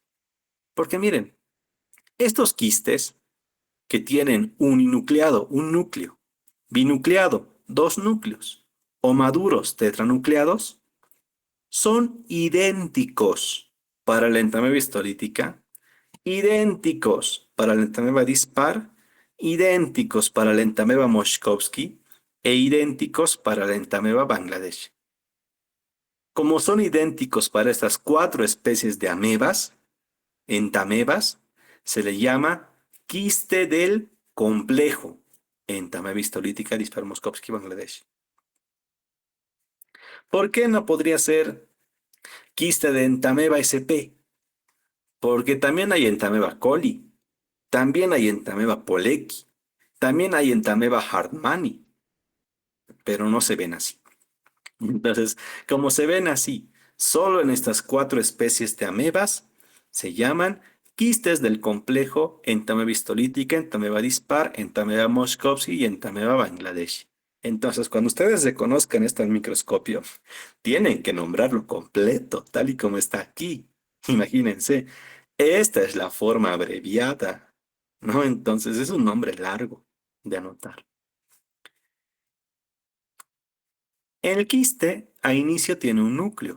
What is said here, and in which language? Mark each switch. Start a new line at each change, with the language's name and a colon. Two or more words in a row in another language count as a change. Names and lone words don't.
Spanish: Porque miren, estos quistes que tienen uninucleado, un núcleo, binucleado, dos núcleos, o maduros tetranucleados, son idénticos para la entamoeba histolítica, idénticos para la entamoeba dispar, idénticos para la entamoeba Moshkovsky e idénticos para la entamoeba Bangladesh. Como son idénticos para estas cuatro especies de amebas, entamebas, se le llama quiste del complejo entamoeba histolítica dispar Moshkovsky Bangladesh. ¿Por qué no podría ser quiste de entameba SP? Porque también hay entameba coli, también hay entameba polecki, también hay entameba hartmanni, pero no se ven así. Entonces, como se ven así, solo en estas cuatro especies de amebas se llaman quistes del complejo entameba histolítica, entameba dispar, entameba Moshkovsky y entameba Bangladesh. Entonces, cuando ustedes reconozcan esto al microscopio, tienen que nombrarlo completo, tal y como está aquí. Imagínense, esta es la forma abreviada, ¿no? Entonces, es un nombre largo de anotar. El quiste a inicio tiene un núcleo.